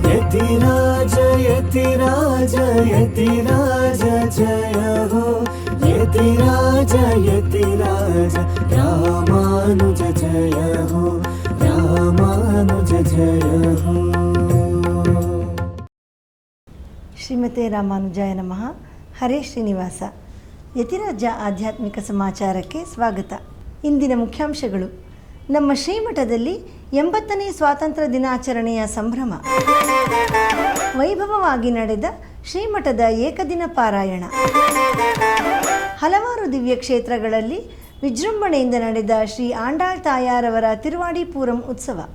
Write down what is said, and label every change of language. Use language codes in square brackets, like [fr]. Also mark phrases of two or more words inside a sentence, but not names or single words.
[hi] यतिराज यतिराज यतिराज जय हो यतिराज यतिराज रामानुज जय हो रामानुज जय हो। [sa] ಶ್ರೀಮತೆ ರಾಮಾನುಜಾಯ ನಮಃ. [kn] ಹರೇ ಶ್ರೀನಿವಾಸ. ಯತಿರಾಜ ಆಧ್ಯಾತ್ಮಿಕ ಸಮಾಚಾರಕ್ಕೆ ಸ್ವಾಗತ. ಇಂದಿನ ಮುಖ್ಯಾಂಶಗಳು: ನಮ್ಮ ಶ್ರೀಮಠದಲ್ಲಿ 80ನೇ ಸ್ವಾತಂತ್ರ್ಯ ದಿನಾಚರಣೆಯ ಸಂಭ್ರಮ, ವೈಭವವಾಗಿ ನಡೆದ ಶ್ರೀಮಠದ ಏಕದಿನ ಪಾರಾಯಣ, ಹಲವಾರು ದಿವ್ಯ ಕ್ಷೇತ್ರಗಳಲ್ಲಿ ವಿಜೃಂಭಣೆಯಿಂದ ನಡೆದ ಶ್ರೀ ಆಂಡಾಳ್ ತಾಯಾರವರ ತಿರುವಾಡಿ ಪೂರಂ ಉತ್ಸವ.